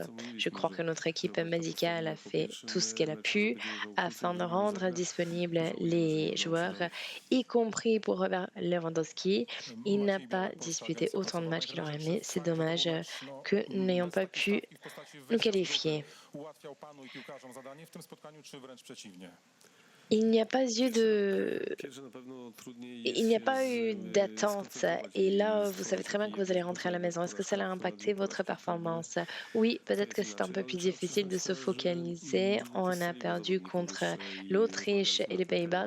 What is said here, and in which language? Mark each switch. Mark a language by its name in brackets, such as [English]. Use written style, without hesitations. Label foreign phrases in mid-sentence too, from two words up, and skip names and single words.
[French] Je crois que notre équipe médicale a fait tout ce qu'elle a pu afin de rendre disponibles les joueurs, y compris pour Robert Lewandowski. Il n'a pas disputé autant de matchs qu'il aurait aimé. C'est dommage que nous n'ayons pas pu nous qualifier. [Polish] Ułatwiał panu i piłkarzom zadanie w tym spotkaniu, czy wręcz przeciwnie? [French] Il n'y a pas eu d'attente. Et là, vous savez très bien que vous allez rentrer à la maison. Est-ce que ça a impacté votre performance? Oui, peut-être que c'est un peu plus difficile de se focaliser. On a perdu contre l'Autriche et les Pays-Bas.